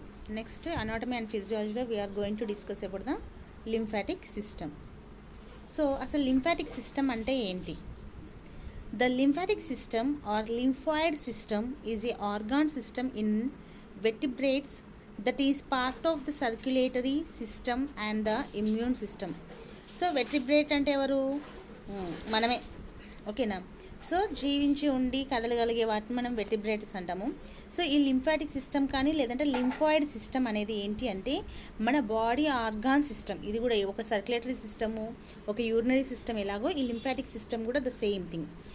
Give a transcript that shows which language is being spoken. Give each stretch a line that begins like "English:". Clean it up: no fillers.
English: Next, anatomy and physiology, we are going to discuss about the lymphatic system.
Telugu: So అసలు lymphatic system అంటే ఏంటి?
English: The lymphatic system or lymphoid system is a organ system in vertebrates that is part of the circulatory system and the immune system.
Telugu: So vertebrate అంటే ఎవరు? మనమే. ఓకేనా? So జీవించి ఉండి కదలగలిగే వాటిని మనం వెర్టిబ్రేట్స్ అంటాము. సో ఈ లింఫాటిక్ సిస్టమ్ కానీ లేదంటే లింఫాయిడ్ సిస్టమ్ అనేది ఏంటి అంటే మన బాడీ ఆర్గాన్ సిస్టమ్. ఇది కూడా ఒక సర్క్యులేటరీ సిస్టము, ఒక యూరినరీ సిస్టమ్ ఎలాగో ఈ లింఫాటిక్ సిస్టమ్ కూడా
English: The same thing.